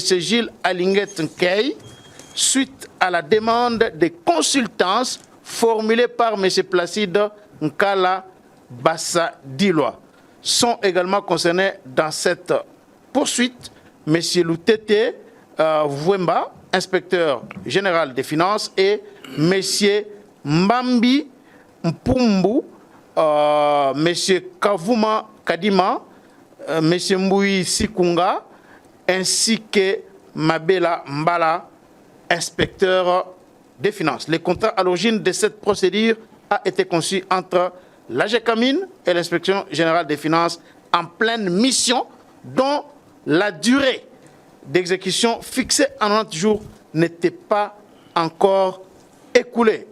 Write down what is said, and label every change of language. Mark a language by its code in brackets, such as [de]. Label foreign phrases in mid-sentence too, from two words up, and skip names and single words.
[fr] Gilles Alinguete Nkei suite à la demande de consultance formulée par M. Placide Nkala Bassadiloa. Sont également concernés dans cette poursuite M. Loutete Vouemba, inspecteur général des finances, et M. Mbambi Mpumbu, M. Kavuma Kadima, M. Mboui Sikunga, ainsi que Mabela Mbala, inspecteur des finances. Le contrat à l'origine de cette procédure a été conçu entre la GECAMIN et l'inspection générale des finances en pleine mission, dont la durée d'exécution fixée en 90 jours n'était pas encore écoulée.